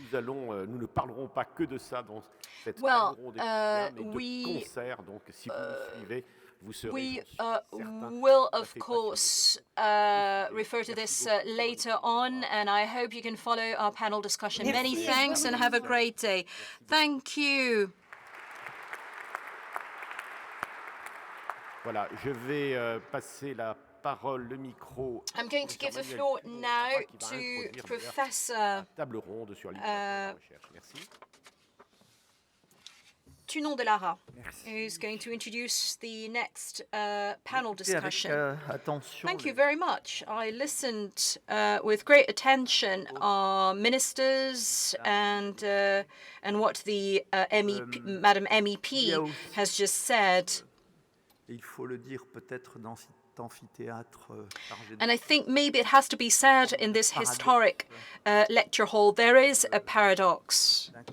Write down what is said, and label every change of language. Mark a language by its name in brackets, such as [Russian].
[French] Nous ne parlerons pas que de ça dans cette [English] Well, [French] de concert, donc si vous nous suivez, vous serez [English] we will, of course, refer to this later on, and I hope you can follow our panel discussion. Many thanks and have a great day. Thank you. [French] Voilà, je vais passer la parole, le micro. [English] I'm going to give the floor now to Professor [French] Table ronde sur recherche. Merci. [English] Tunon de Lara, who's going to introduce the next panel discussion. Thank you very much. I listened with great attention our ministers and what the Madam MEP has just said. [French] Il faut le dire peut-être dans cet amphithéâtre. [English] And I think maybe it has to be said in this historic lecture hall, there is a paradox.